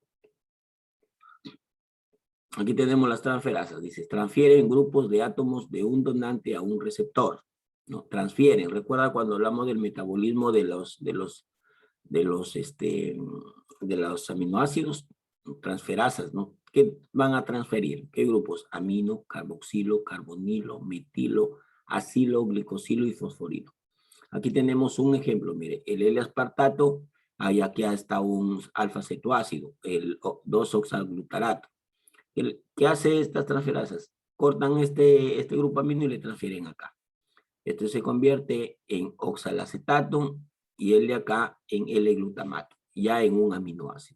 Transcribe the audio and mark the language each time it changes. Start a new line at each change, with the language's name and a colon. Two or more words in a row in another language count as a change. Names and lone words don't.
Spanish: Aquí tenemos las transferasas. Dice, transfieren grupos de átomos de un donante a un receptor, ¿no? Transfieren. Recuerda cuando hablamos del metabolismo de los aminoácidos, transferasas, ¿no? ¿Qué van a transferir? ¿Qué grupos? Amino, carboxilo, carbonilo, metilo, acilo, glicosilo y fosforilo. Aquí tenemos un ejemplo, mire, el L-aspartato, aquí está un alfa-cetoácido, el 2-oxalglutarato. ¿Qué hace estas transferasas? Cortan este grupo amino y le transfieren acá. Esto se convierte en oxalacetato y el de acá en L-glutamato, ya en un aminoácido.